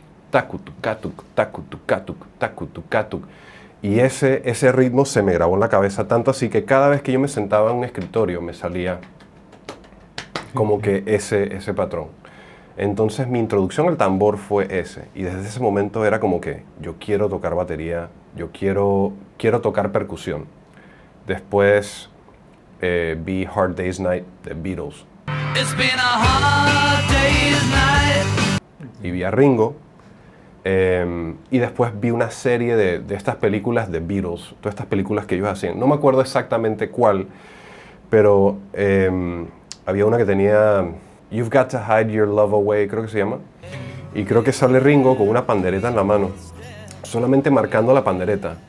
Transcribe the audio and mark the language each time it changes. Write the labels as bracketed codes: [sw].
[es] Tacu, tucatu, tacu, tucatu, tacu, tucatu. Y ese ritmo se me grabó en la cabeza tanto así que cada vez que yo me sentaba en un escritorio me salía como que ese patrón. Entonces mi introducción al tambor fue ese. Y desde ese momento era como que yo quiero tocar batería, yo quiero tocar percusión. Después vi Hard Day's Night de Beatles. [en] It's been a hard day's night. [es] Y vi a Ringo. Y después vi una serie de estas películas de Beatles, todas estas películas que ellos hacían. No me acuerdo exactamente cuál, pero había una que tenía You've Got to Hide Your Love Away, creo que se llama. Y creo que sale Ringo con una pandereta en la mano, solamente marcando la pandereta.